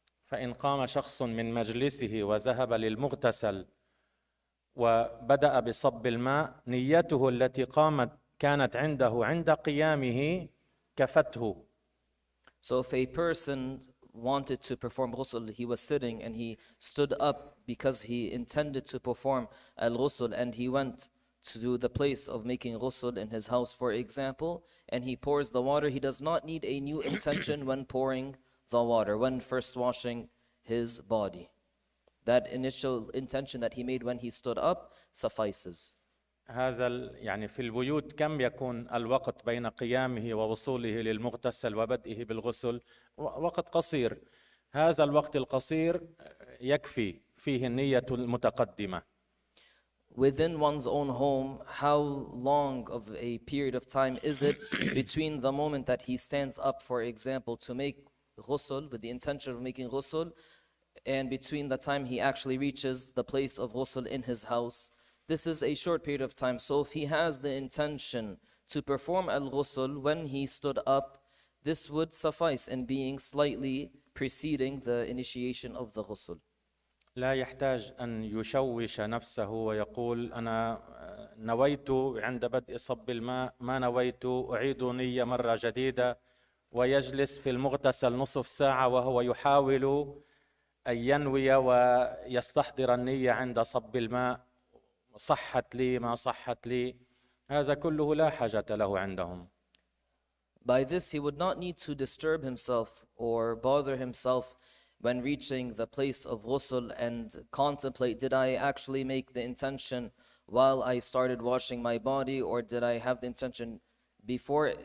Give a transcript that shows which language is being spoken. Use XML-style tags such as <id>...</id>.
<ar>فإن قام شخص من مجلسه وذهب للمغتسل وبدأ بصب الماء، نيته التي كانت عنده عند قيامه كفته.</ar> <en>So if a person wanted to perform ghusl, he was sitting and he stood up because he intended to perform al-ghusl, and he went to the place of making ghusl in his house, for example, and he pours the water, he does not need a new intention when pouring the water, when first washing his body. That initial intention that he made when he stood up suffices.</en> <ar>هذا يعني في البيوت كم يكون الوقت بين قيامه ووصوله للمغتسل وبدئه بالغسل؟ وقت قصير. هذا الوقت القصير يكفي فيه النية المتقدمة.</ar> <en>Within one's own home, how long of a period of time is it between the moment that he stands up, for example, to make ghusl with the intention of making ghusl, and between the time he actually reaches the place of ghusl in his house? This is a short period of time. So if he has the intention to perform al-ghusl when he stood up, this would suffice in being slightly preceding the initiation of the ghusl.</en> <ar>لا يحتاج أن يشوش نفسه ويقول أنا نويت عند بدء صب الماء ما نويت، أعيد نية مرة جديدة، ويجلس في المغتسل نصف ساعة وهو يحاول أن ينوي ويستحضر النية عند صب الماء، صحت لي ما صحت لي. هذا كله لا حاجة له عندهم.</ar> <en>By this, he would not need to disturb himself or bother himself when reaching the place of ghusl and contemplate, did I actually make the intention while I started washing my body, or did I have the intention before?</en>